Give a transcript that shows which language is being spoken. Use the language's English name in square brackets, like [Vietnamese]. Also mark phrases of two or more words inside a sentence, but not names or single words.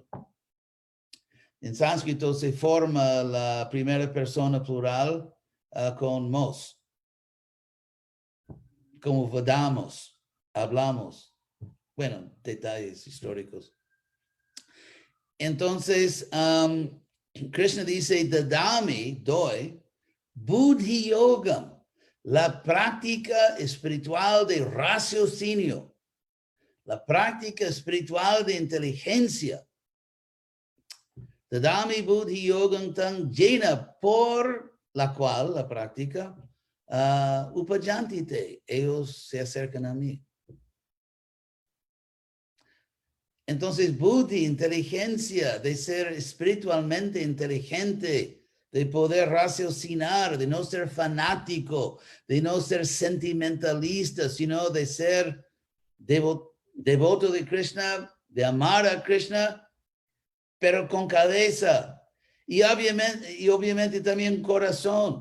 [Spanish] En sánscrito se forma la primera persona plural con mos. Como vadamos, hablamos. Bueno, detalles históricos. Entonces, Krishna dice, [Sanskrit] dadami, doy, बुद्धि योगं, [Spanish] la práctica espiritual de raciocinio. La práctica espiritual de inteligencia. [Sanskrit] ददामि बुद्धि योगं [Spanish] tan llena, por la cual la práctica upajantite, ellos se acercan a mí. Entonces, buddhi, inteligencia, de ser espiritualmente inteligente, de poder raciocinar, de no ser fanático, de no ser sentimentalista, sino de ser devoto de Krishna, de amar a Krishna, pero con cabeza y obviamente también corazón.